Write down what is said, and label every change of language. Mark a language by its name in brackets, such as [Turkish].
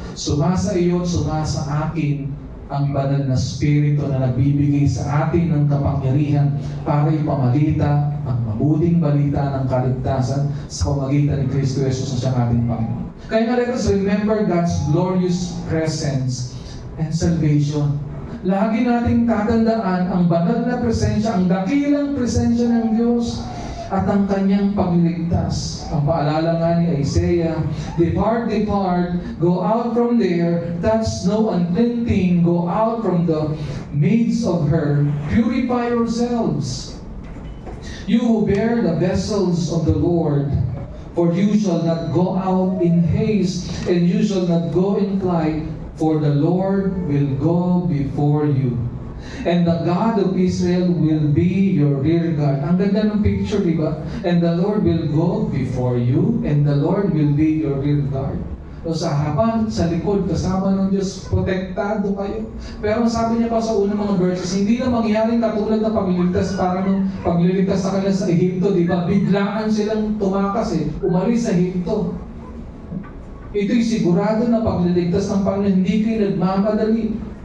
[Filipino] Sumasa iyo at sumasa akin ang banal na Espiritu na nagbibigay sa atin ng kapangyarihan para ipamalita ang mabuting balita ng kaligtasan sa pamagitan ni Kristo Jesus na siyang ating Panginoon. Kaya nga, [English] let us remember God's glorious presence and salvation. [Filipino] Lagi nating tatandaan ang banal na presensya, ang dakilang presensya ng Diyos at ang kanyang pagliligtas. Ang paalala nga ni [English] Isaiah, depart, depart, go out from there, touch no unclean thing, go out from the midst of her, purify yourselves. You who bear the vessels of the Lord, for you shall not go out in haste, and you shall not go in flight, for the Lord will go before you. And the God of Israel will be your rear guard. [Filipino] Ang ganda ng picture, di ba? [English] And the Lord will go before you, and the Lord will be your rear guard. [Filipino] So sa harapan, sa likod, kasama ng Diyos, protektado kayo. Pero sabi niya pa sa unang mga verses, hindi na mangyaring katulad na pagliligtas, parang pagliligtas sa kanila sa Ehipto, di ba? Biglaan silang tumakas umalis sa Ehipto. Ito'y sigurado na pagliligtas ng Panginoon, hindi kayo nagmamadali.